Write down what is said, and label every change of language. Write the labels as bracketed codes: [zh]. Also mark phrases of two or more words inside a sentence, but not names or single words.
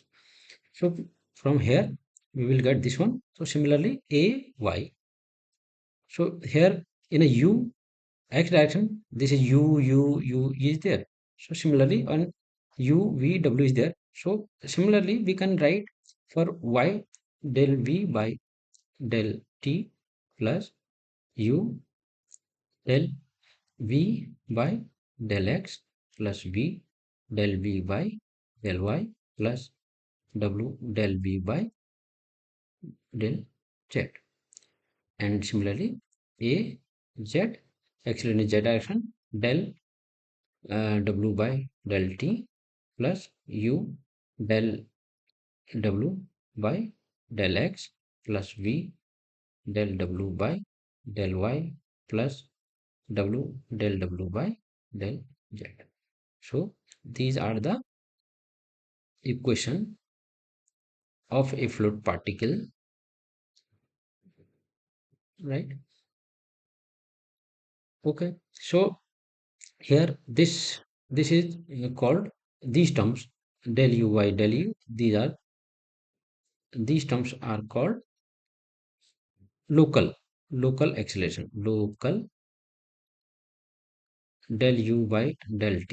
[en] So from here we will get this one. So similarly a y. So here in a u x direction, this is u is there. So similarly on u v w is there. So similarly we can write for y del v by del t plus u del v by del x plus v del v by del y plus W del V by del Z. And similarly, A Z, acceleration in Z direction, del W by del T plus U del W by del X plus V del W by del Y plus W del W by del Z. So these are the equation of a fluid particle, right? Okay. So here this is called, these terms del U by del U, these terms are called local acceleration, local del U by del T.